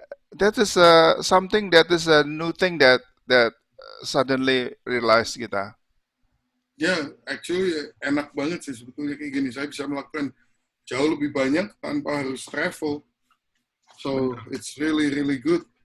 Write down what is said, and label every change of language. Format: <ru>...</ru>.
<en>That is something that is a new thing that suddenly realize kita.</en> <id>Ya, actually enak banget sih sebetulnya kayak gini. Saya bisa melakukan jauh lebih banyak tanpa harus travel.</id> <en>So it's really really good.</en>